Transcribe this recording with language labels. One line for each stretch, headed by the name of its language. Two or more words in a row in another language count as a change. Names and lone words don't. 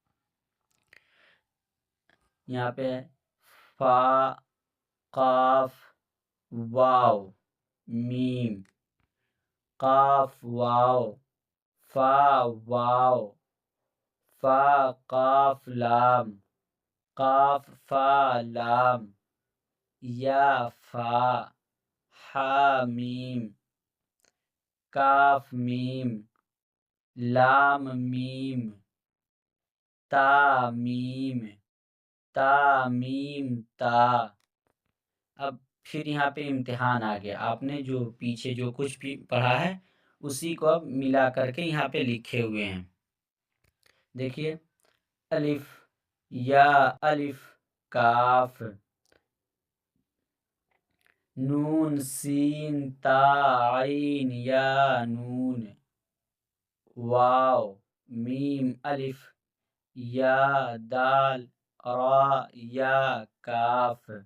Urdu: یہاں پہ فا قاف واو میم قاف واو فا واو فا قاف لام قاف فا لام یا فا حا میم کاف میم لام میم، تا میم، تا میم تا۔ اب پھر یہاں پہ امتحان آ گیا، آپ نے جو پیچھے جو کچھ بھی پڑھا ہے اسی کو اب ملا کر کے یہاں پہ لکھے ہوئے ہیں۔ دیکھیے، الف یا الف کاف، نون سین تا عین یا نون، واو میم الف یا دال را یا کاف،